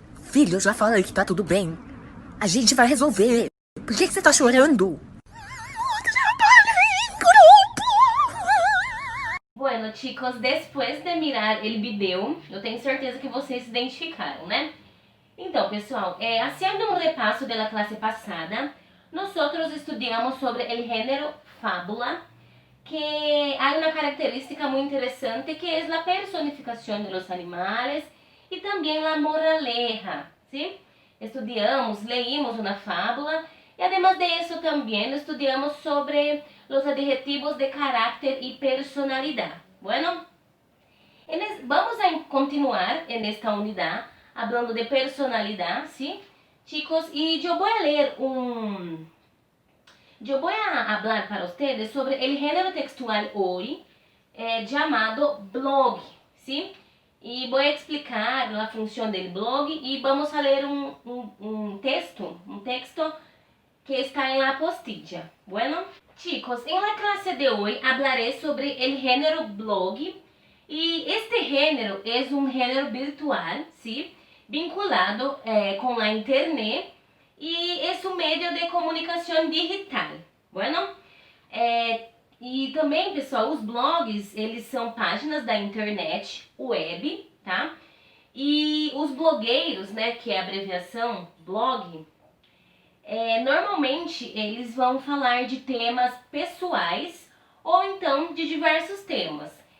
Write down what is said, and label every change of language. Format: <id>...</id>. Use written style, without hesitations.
<pt>Filho, eu já falei que tá tudo bem. A gente vai resolver. Por que você tá chorando? O trabalho é em grupo!</pt> <es>Bueno, chicos, después de mirar el video,</es> <pt>eu tenho certeza que vocês se identificaram, né? Então, pessoal,</pt> <es>haciendo un repaso de la clase pasada, nosotros estudiamos sobre el género fábula, que hay una característica muy interesante que es la personificación de los animales y también la moraleja, ¿sí? Leímos una fábula y además de eso también estudiamos sobre los adjetivos de carácter y personalidad. Bueno, vamos a continuar en esta unidad hablando de personalidad, ¿sí? Chicos, y yo voy a hablar para ustedes sobre el género textual hoy llamado blog, ¿sí? Y voy a explicar la función del blog y vamos a leer un texto que está en la apostilla. Bueno, chicos, en la clase de hoy hablaré sobre el género blog y este género es un género virtual, ¿sí?</es> <pt>Vinculado com a internet e é um meio de comunicação digital. Bueno, e também, pessoal, os blogs, eles são páginas da internet web, tá? E os blogueiros, né, que é a abreviação blog, normalmente eles vão falar de temas pessoais ou então de diversos temas.</pt>